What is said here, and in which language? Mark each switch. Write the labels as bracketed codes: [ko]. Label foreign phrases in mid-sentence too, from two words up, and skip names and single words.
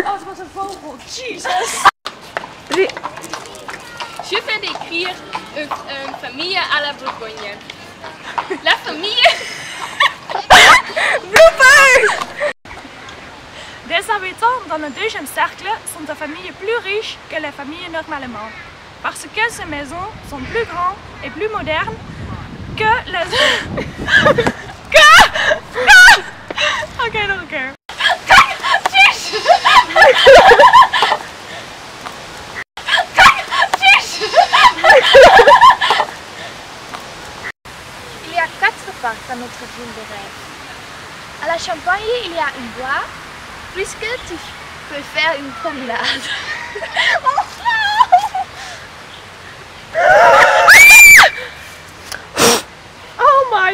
[nl] Oh, het was een vogel. Jesus. [fr] Je vais décrire une famille à la Bourgogne. La famille... Les habitants dans le 2e cercle sont des familles plus riches que les familles normalement. Parce que ces maisons sont plus grandes et plus modernes que les... [nl] Ok, nog een keer. [fr] Il y a 4 parcs dans notre ville de rêve. À la Champagne, il y a une bois, puisque tu peux faire une promenade. Oh